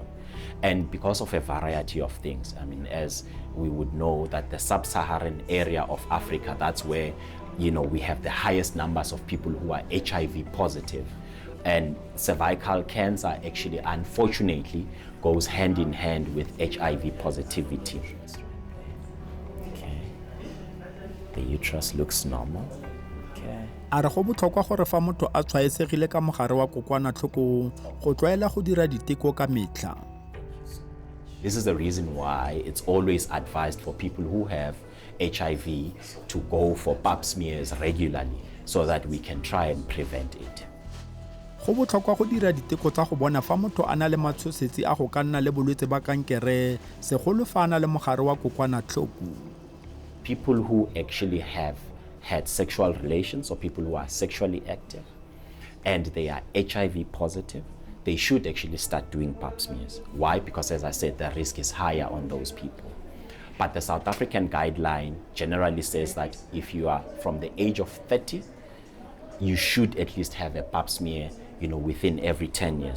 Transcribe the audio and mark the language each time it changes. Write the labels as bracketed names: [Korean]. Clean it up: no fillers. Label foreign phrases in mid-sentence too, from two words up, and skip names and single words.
[English] And because of a variety of things, I mean, as we would know that the sub-Saharan area of Africa, that's where, we have the highest numbers of people who are HIV positive. And cervical cancer actually, unfortunately, goes hand in hand with HIV positivity. Okay. The uterus looks normal. Okay. [Tswana] A re go botlhokwa gore fa motho a tshwaetsegile ka mogare wa kokwanatlhoko go tlwaela go dira diteko ka metlha. [English] This is the reason why it's always advised for people who have HIV to go for pap smears regularly so that we can try and prevent it. [Tswana] Go botlhokwa go dira diteko tsa go bona fa motho a na le matshosetsi a go ka nna le bolwetse ba kankere segolo fa a na le mogare wa kokwanatlhoko. [English] People who actually have had sexual relations, or people who are sexually active and they are HIV positive, they should actually start doing pap smears. Why? Because, as I said, the risk is higher on those people. But the South African guideline generally says that if you are from the age of 30, you should at least have a pap smear, within every 10 years.